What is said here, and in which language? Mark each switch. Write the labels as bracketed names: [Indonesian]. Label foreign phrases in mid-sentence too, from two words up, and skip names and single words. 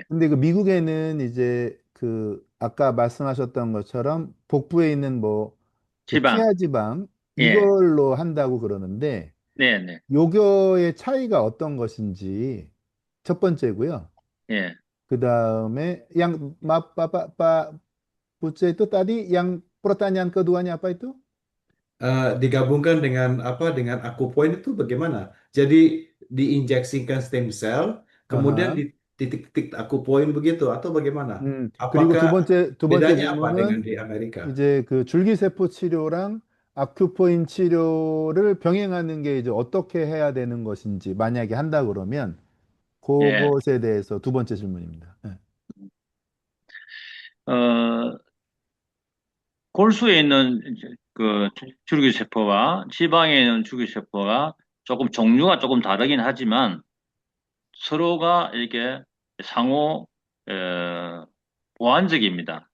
[Korean] 근데 미국에는 이제 아까 말씀하셨던 것처럼 복부에 있는 뭐 지방. 피하 지방 예. 이걸로 한다고 그러는데 네, 네. 요거의 차이가 어떤 것인지 첫 번째고요. 예. 그 다음에 [Indonesian] yang Puce itu tadi yang pertanyaan keduanya apa itu? Digabungkan dengan apa? Dengan akupoin itu bagaimana? Jadi diinjeksikan [English] stem cell, [Indonesian] kemudian [Korean] 아하. [Indonesian] di titik-titik akupoin begitu atau bagaimana? [Korean] 그리고 [Indonesian] Apakah [Korean] 두 번째 [Indonesian] bedanya apa dengan [Korean] 질문은 [Indonesian] di Amerika? [Korean] 이제 줄기세포 치료랑 아큐포인 치료를 병행하는 게 이제 어떻게 해야 되는 것인지 만약에 한다 그러면 예. 그것에 대해서 두 번째 질문입니다. 네. 어, 골수에 있는 이제 줄기세포와 지방에 있는 줄기세포가 종류가 조금 다르긴 하지만 서로가 이렇게 상호, 보완적입니다.